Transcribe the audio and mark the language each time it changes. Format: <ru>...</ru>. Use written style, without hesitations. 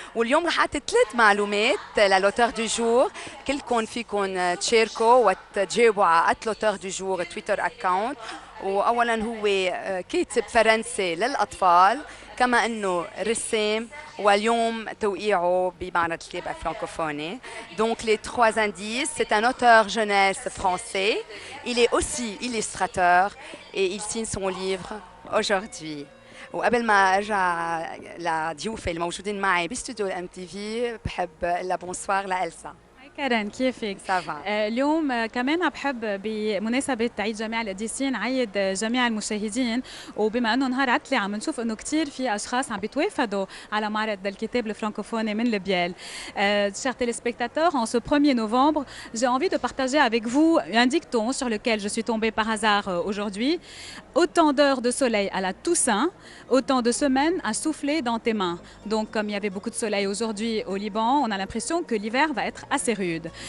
<ar>واليوم رح اعطي 3 معلومات للوتور دو جور، كلكم فيكم تشاركوا وتجاوبوا على @لوتور دو جور</ar> <en>Twitter account.</en> <ar>واولا هو كاتب فرنسي للاطفال، كما انه رسام، واليوم توقيعه بمعرض الكتاب الفرنكوفوني.</ar> <fr>Donc les 3 indices, c'est un auteur jeunesse français, il est aussi illustrateur et il signe son livre aujourd'hui.</fr> <ar>وقبل ما ارجع لضيوفي الموجودين معي باستوديو الام تي في، بحب الا بونسوار لإلسا. كارين كيفك؟</ar> <fr>سافا.</fr> <ar>اليوم كمان بحب بمناسبة عيد جميع القديسين عيد جميع المشاهدين، وبما انه نهار عطلة عم نشوف انه كثير في اشخاص عم بيتوافدوا على معرض الكتاب الفرنكوفوني من لبيال.</ar> <fr>Chers téléspectateurs, en ce 1er novembre, j'ai envie de partager avec vous un dicton sur lequel je suis tombée par hasard aujourd'hui. Autant d'heures de soleil à la Toussaint, autant de semaines à souffler dans tes mains. Donc comme il y avait beaucoup de soleil aujourd'hui au Liban, on a l'impression que l'hiver va être assez rude.</fr>